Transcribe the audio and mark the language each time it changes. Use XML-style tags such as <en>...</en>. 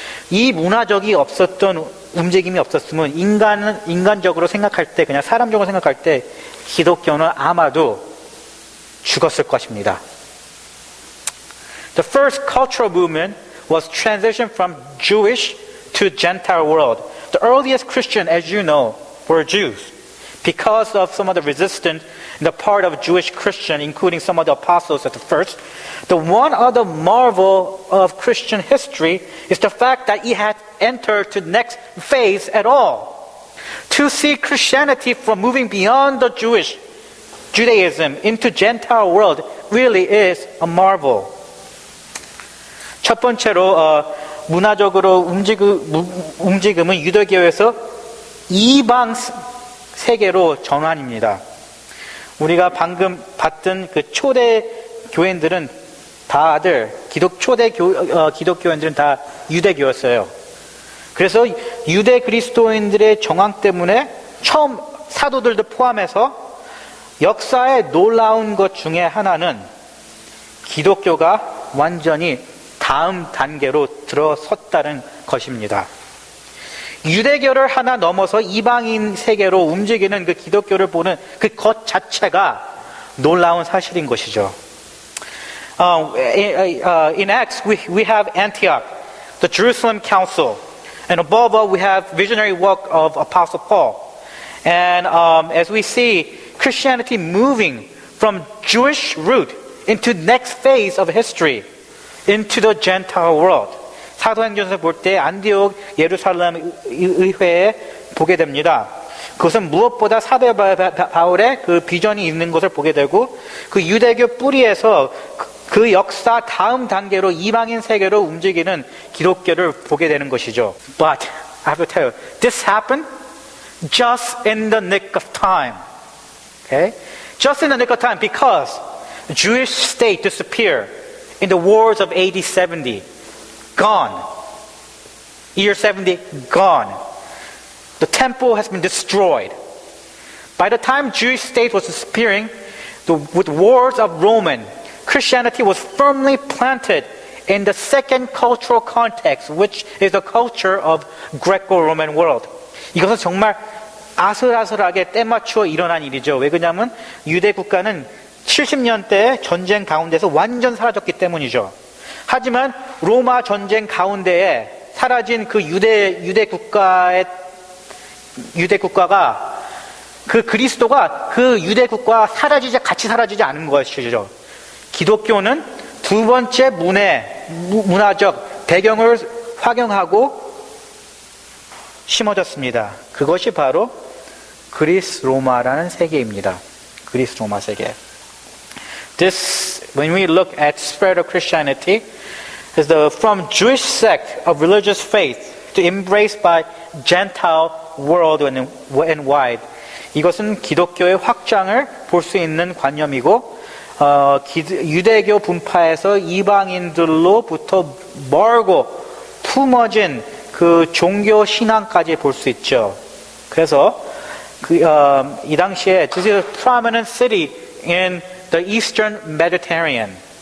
<ko>이 문화적이 움직임이 없었으면 인간적으로 생각할 때, 그냥 사람적으로 생각할 때 기독교는 아마도 죽었을 것입니다.</ko> <en>The first cultural movement was transition from Jewish to Gentile world. The earliest Christian, as you know, were Jews. Because of some of the resistance in the part of Jewish Christian, including some of the apostles at the first, the one other marvel of Christian history is the fact that it had entered to the next phase at all. To see Christianity from moving beyond the Judaism into Gentile world really is a marvel.</en> <ko>첫 번째로 문화적으로 움직임은 유대교에서 이방 세계로 전환입니다. 우리가 방금 봤던 그 초대 교인들은 다들 초대 기독교인들은 다 유대교였어요. 그래서 유대 그리스도인들의 정황 때문에 처음 사도들도 포함해서 역사에 놀라운 것 중에 하나는 기독교가 완전히 다음 단계로 들어섰다는 것입니다. 유대교를 하나 넘어서 이방인 세계로 움직이는 그 기독교를 보는 그 것 자체가 놀라운 사실인 것이죠.</ko> <en>In Acts, we have Antioch, the Jerusalem Council, and above all, we have visionary work of Apostle Paul. And as we see Christianity moving from Jewish root into the next phase of history, into the Gentile world.</en> <ko>사도행전에서 볼 때 안디옥 예루살렘 의회에 보게 됩니다. 그것은 무엇보다 사도 바울의 그 비전이 있는 것을 보게 되고 그 유대교 뿌리에서 그 역사 다음 단계로 이방인 세계로 움직이는 기독교를 보게 되는 것이죠.</ko> <en>But I have to tell you, this happened just in the nick of time. Okay? Just in the nick of time because the Jewish state disappeared in the wars of AD 70. Gone. Year 70, gone. The temple has been destroyed. By the time Jewish state was disappearing, with wars of Roman, Christianity was firmly planted in the second cultural context, which is the culture of Greco-Roman world.</en> <ko>이것은 정말 아슬아슬하게 때맞추어 일어난 일이죠. 왜 그러냐면 유대 국가는 70년대 전쟁 가운데서 완전 사라졌기 때문이죠. 하지만 로마 전쟁 가운데에 사라진 그 유대 국가가 그 그리스도가 그 유대 국가와 같이 사라지지 않은 것이죠. 기독교는 두 번째 문화적 배경을 확용하고 심어졌습니다. 그것이 바로 그리스 로마라는 세계입니다. 그리스 로마 세계.</ko> <en>When we look at spread of Christianity, is from Jewish sect of religious faith to embraced by Gentile world and wide.</en> <ko>이것은 기독교의 확장을 볼 수 있는 관념이고 유대교 분파에서 이방인들로부터 멀고 품어진 그 종교 신앙까지 볼 수 있죠. 그래서 이 당시에</ko> <en>this is a prominent city in the Eastern Mediterranean.</en>